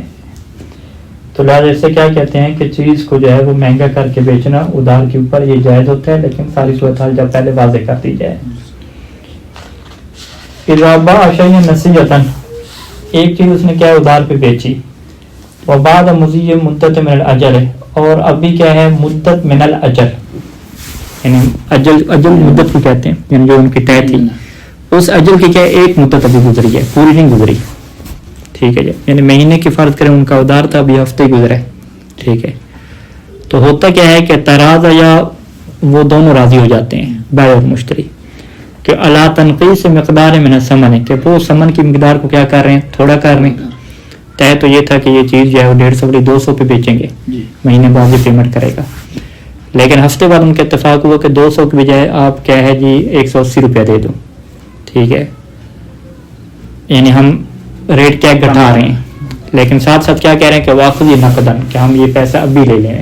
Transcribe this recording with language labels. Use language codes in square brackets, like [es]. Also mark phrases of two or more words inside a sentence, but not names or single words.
[ur] تو لہٰذا اسے کیا کہتے ہیں کہ چیز کو جو ہے وہ مہنگا کر کے بیچنا ادھار کے اوپر یہ جائز ہوتا ہے، لیکن ساری صورتحال جب پہلے واضح کر دی جائے. [ar] اذا باع شیئا نصیحۃ، [ur] ایک چیز اس نے کیا ادھار پہ بیچی، [ar] وبعد مضی مدت من الاجل، [ur] اور ابھی کیا ہے [ar] مدت من الاجل، [ur] یعنی اجل مدت کو کہتے ہیں، یعنی جو ان کی طے تھی اس اجل کی کیا ایک مدت ابھی گزری ہے، پوری نہیں گزری. ٹھیک ہے جی. یعنی مہینے کی فرض کریں ان کا ادھار تھا، ابھی ہفتے گزرے. ٹھیک ہے. تو ہوتا کیا ہے کہ تراض یا وہ دونوں راضی ہو جاتے ہیں، بائع اور مشتری، کہ [ar] الا تنقیص مقدار من الثمن، [ur] کہ وہ ثمن کی مقدار کو کیا کر رہے ہیں؟ تھوڑا کر رہے ہیں. طے تو یہ تھا کہ یہ چیز جو ہے وہ 150 والی 200 پہ بیچیں گے، مہینے بعد یہ پیمنٹ کرے گا. لیکن ہفتے بعد ان کا اتفاق ہوا کہ 200 کے بجائے آپ کیا ہے جی 180 روپیہ دے دو. ٹھیک ہے. یعنی ہم ریٹ کیا گھٹا رہے ہیں، لیکن ساتھ ساتھ کیا کہہ رہے ہیں کہ [ar] واخذ نقدن، [ur] کہ ہم یہ پیسہ ابھی لے لیں.